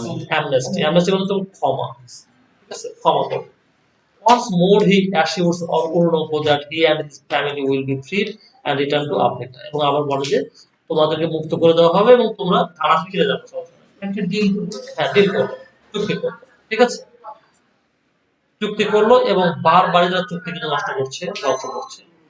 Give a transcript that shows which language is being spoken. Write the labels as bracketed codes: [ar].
[bn] Amnesty, amnesty মানে তুমি ক্ষমা, ঠিক আছে, ক্ষমা করো। [en] Once more he assures Ornobo that he and his family will be freed and return to Africa, [bn] এবং আবার বলে যে তোমাদেরকে মুক্ত করে দেওয়া হবে এবং তোমরা থানা ফিরে যাবে, একটা ডিল হ্যাঁ, ডিল করো, চুক্তি করো, ঠিক আছে, চুক্তি করলো, এবং বারবার যারা চুক্তি কিন্তু নষ্ট করছে, ধ্বংস করছে।